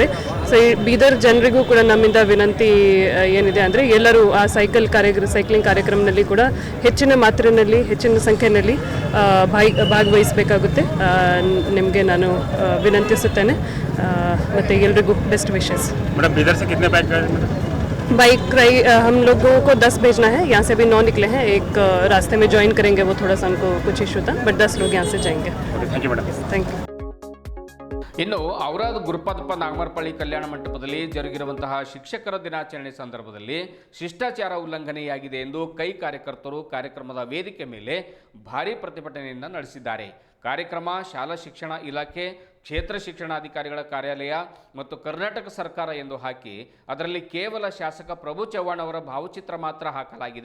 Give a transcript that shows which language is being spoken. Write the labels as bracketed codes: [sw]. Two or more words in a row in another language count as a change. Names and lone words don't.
[kn] ಸೊ ಈ ಬೀದರ್ ಜನರಿಗೂ ಕೂಡ ನಮ್ಮಿಂದ ವಿನಂತಿ ಏನಿದೆ ಅಂದರೆ ಎಲ್ಲರೂ ಆ ಸೈಕ್ಲಿಂಗ್ ಕಾರ್ಯಕ್ರಮದಲ್ಲಿ ಕೂಡ ಹೆಚ್ಚಿನ ಸಂಖ್ಯೆಯಲ್ಲಿ ಭಾಗವಹಿಸಬೇಕಾಗುತ್ತೆ. ನಿಮಗೆ ನಾನು ವಿನಂತಿಸುತ್ತೇನೆ. ಮತ್ತು ಎಲ್ರಿಗೂ [en] best wishes. [hi] मैडम बीदर से कितने बाइक हम लोगों को 10 भेजना है. यहाँ से अभी 9 निकले हैं. एक रास्ते में ज्वाइन करेंगे, वो थोड़ा सा उनको कुछ इशू था, बट 10 लोग यहाँ से जाएंगे. [en] Thank you madam. Thank you. [kn] ಇನ್ನು ಔರಾದ್ ಗುರುಪಾದಪ್ಪ ನಾಗಮರಪಳ್ಳಿ ಕಲ್ಯಾಣ ಮಂಟಪದಲ್ಲಿ ಜರುಗಿರುವಂತಹ ಶಿಕ್ಷಕರ ದಿನಾಚರಣೆ ಸಂದರ್ಭದಲ್ಲಿ ಶಿಷ್ಟಾಚಾರ ಉಲ್ಲಂಘನೆಯಾಗಿದೆ ಎಂದು ಕೈ ಕಾರ್ಯಕರ್ತರು ಕಾರ್ಯಕ್ರಮದ ವೇದಿಕೆ ಮೇಲೆ ಭಾರೀ ಪ್ರತಿಭಟನೆಯನ್ನು ನಡೆಸಿದ್ದಾರೆ. ಕಾರ್ಯಕ್ರಮ ಶಾಲಾ ಶಿಕ್ಷಣ ಇಲಾಖೆ, ಕ್ಷೇತ್ರ ಶಿಕ್ಷಣಾಧಿಕಾರಿಗಳ ಕಾರ್ಯಾಲಯ ಮತ್ತು ಕರ್ನಾಟಕ ಸರ್ಕಾರ ಎಂದು ಹಾಕಿ ಅದರಲ್ಲಿ ಕೇವಲ ಶಾಸಕ ಪ್ರಭು ಚವ್ಹಾಣ್ ಅವರ ಭಾವಚಿತ್ರ ಮಾತ್ರ ಹಾಕಲಾಗಿದೆ.